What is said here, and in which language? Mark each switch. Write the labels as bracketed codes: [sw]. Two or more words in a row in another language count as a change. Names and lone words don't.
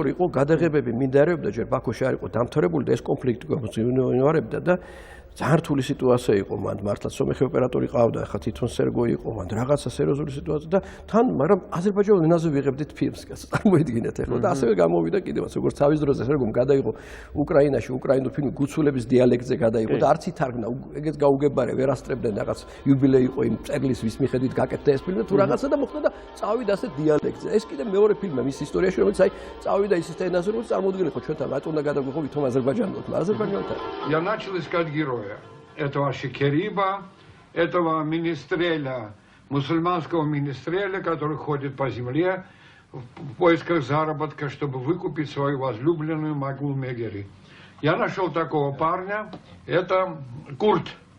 [ka] იყო, გადაღებები მინდარეობდა ჯერ ბაქოში არ იყო დამთავრებული და ეს კონფლიქტი გვიმეორებდა და ძალიან რთული სიტუაცია იყო მან, მართლა სომეხი ოპერატორი ყავდა, ახლა თვითონ სერგო იყო, მან რაღაცა სერიოზული სიტუაცია და თან, მაგრამ აზერბაიჯანულ ენაზე ვიღებდით ფილმს, წარმოიდგინეთ ახლა და ასევე გამოვიდა კიდევაც, როგორც თავის დროზე სერგომ გადაიღო უკრაინაში, უკრაინულ ფილმი გუცულების დიალექტზე გადაიღო და არც ითარგმნა, ეგეც გაუგებარე, ვერ ასწრებდნენ რაღაც იუბილეი იყო იმ წერლის ვის მიხედვით გაკეთდა ეს ფილმი და თუ რაღაცა და მოხდა და წავიდა ასე დიალექტზე. ეს კიდე მეორე ფილმია მის ისტორიაში, რომელიც აი წავიდა ის ენაზე, რომელიც წარმოუდგენელია ჩვენთან, რატომ უნდა გადაგვიღო ვითომ აზერბაიჯანელთან, აზერბაიჯანელთან. [ru] Я начал искать героя этого Ашикериба, этого министреля, мусульманского министреля, который ходит по земле в поисках заработка, чтобы выкупить свою возлюбленную Магул Мегери. Я нашел такого парня, это Курт.